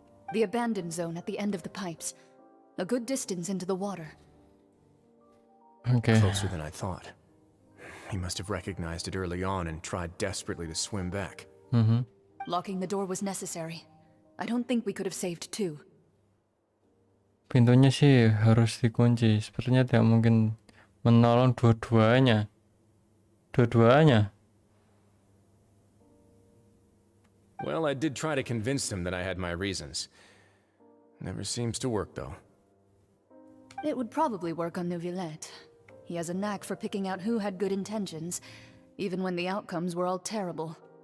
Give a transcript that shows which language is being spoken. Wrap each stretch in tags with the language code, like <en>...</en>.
<en>The abandoned zone at the end of the pipes. A good distance into the water. Okay. Closer than I thought. He must have recognized it early on and tried desperately to swim back. Locking the door was necessary. I don't think we could have saved two.</en> <id>Pintunya sih harus dikunci. Sepertinya tidak mungkin menolong dua-duanya.</id> <en>Well, I did try to convince him that I had my reasons. Never seems to work, though. It would probably work on Neuvillatte. He has a knack for picking out who had good intentions, even when the outcomes were all terrible.</en>